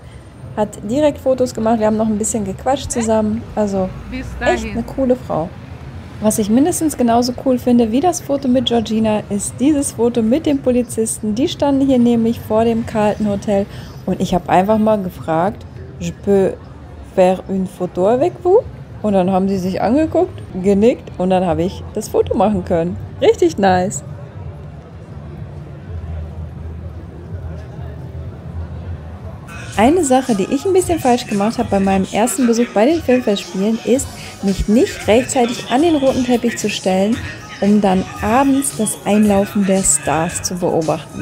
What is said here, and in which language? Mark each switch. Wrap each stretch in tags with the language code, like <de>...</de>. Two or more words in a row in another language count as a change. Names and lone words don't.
<de>Hat direkt Fotos gemacht, wir haben noch ein bisschen gequatscht zusammen, also echt eine coole Frau. Was ich mindestens genauso cool finde wie das Foto mit Georgina, ist dieses Foto mit dem Polizisten. Die standen hier nämlich vor dem Carlton Hotel und ich habe einfach mal gefragt,</de> <fr>je peux faire une photo avec vous?</fr> <de>Und dann haben sie sich angeguckt, genickt und dann habe ich das Foto machen können. Richtig nice. Eine Sache, die ich ein bisschen falsch gemacht habe bei meinem ersten Besuch bei den Filmfestspielen, ist, mich nicht rechtzeitig an den roten Teppich zu stellen um dann abends das Einlaufen der Stars zu beobachten.</de>